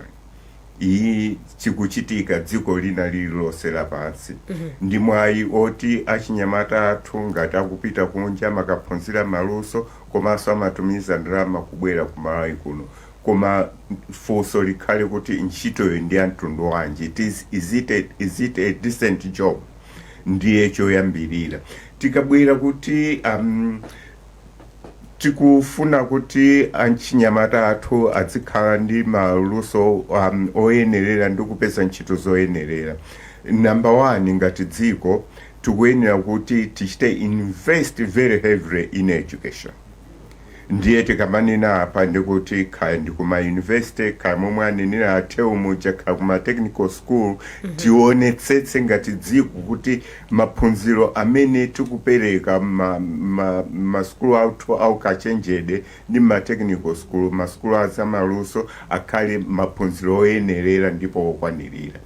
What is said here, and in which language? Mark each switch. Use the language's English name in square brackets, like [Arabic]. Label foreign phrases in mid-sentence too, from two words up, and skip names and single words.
[Nyanja] Iyi chikuchitika dziko lina lililonse lapansi. Ndi mwayi oti achinyamata athu ngati akupita kunja makaphunzira maluso komanso amatumiza ndalama kubwera ku Malawi kuno. Koma funso likhale kuti ntchitoyo ndi mtundu wanji. [English] Is it a decent job? [Nyanja] Ndiye choyambirira. Tikabwera kuti tikufuna kuti achinyamata athu azikhala ndi maluso oyenerera ndi kupeza ntchito zoyenerera. Number 1 ngati dziko tikuyenera kuti tichite [English] invest very heavily in education. [Nyanja] Ndiye tikamanena apa ndikuti khaya ndi kuma university khaya momwe anenera atheu muja khaya kuma [English] technical school [Nyanja] tionetsetse ngati dziko kuti maphunziro amene tikupereka ma school athu au kachenjede ndi ma [English] technical school [Nyanja] ma school azamaluso akhale maphunziro oyenerera ndipo okwanirira.